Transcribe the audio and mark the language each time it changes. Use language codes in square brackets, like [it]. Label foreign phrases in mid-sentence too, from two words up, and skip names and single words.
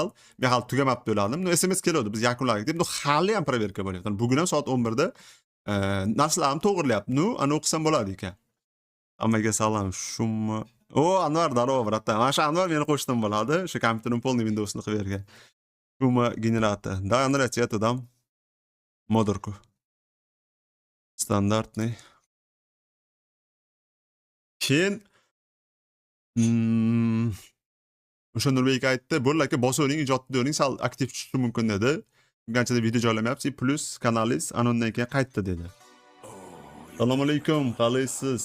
[uz] Men hali tugamabdi o'yladim. SMS keladi, biz yakunladik deb, hali ham proverka bo'lyapti. Bugun ham soat 11 da narsalarni to'g'irlayapti. Ana o'qisam bo'ladi ekan. Hammaga salom. Shummi? O, Anvar, darov, bratan. Mana shu Anvar meni qo'shnim bo'ladi. O'sha kompyuterim polni Windows'ni qilib bergan. Shummi generator. [ru] Да, нравится это, да? Модерку. Стандартный. [uz] Keyin o'sha Nurbek aytdi, "Bo'ldi aka, bosavering, ijodni o'ring, sal aktiv tushishi mumkin" dedi. Qanchada video joylamayapsiz, plus kanalingiz anondan keyin qaytdi dedi. Assalomu alaykum, qalaysiz?